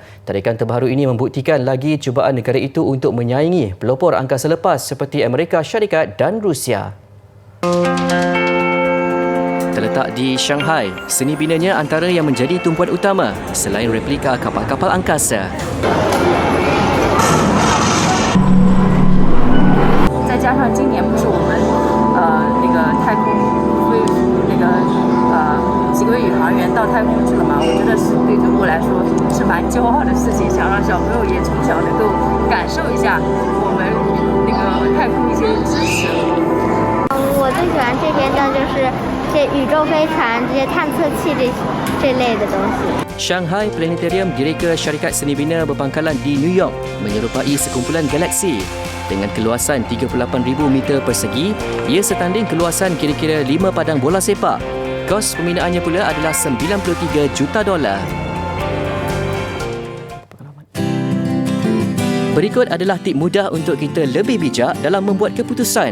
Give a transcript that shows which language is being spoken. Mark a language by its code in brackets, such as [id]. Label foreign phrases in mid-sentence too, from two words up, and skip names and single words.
[ms] Tarikan terbaru ini membuktikan lagi cubaan negara itu untuk menyaingi pelopor angkasa lepas seperti Amerika Syarikat dan Rusia. Terletak di Shanghai, seni binanya antara yang menjadi tumpuan utama selain replika kapal-kapal angkasa. [zh] 再加上今年不是我们太空几个宇航员到太空去了嘛，我觉得是对中国来说是蛮骄傲的事情，想让小朋友也从小能够感受一下我们太空一些知识。我最喜欢这边的就是这宇宙飞船、这些探测器这类的东西。 [ms] Shanghai Planetarium direka syarikat seni bina berpangkalan di New York menyerupai sekumpulan galaksi. Dengan keluasan 38,000 meter persegi, ia setanding keluasan kira-kira 5 padang bola sepak. Kos pembinaannya pula adalah $93 juta. Berikut adalah tip mudah untuk kita lebih bijak dalam membuat keputusan.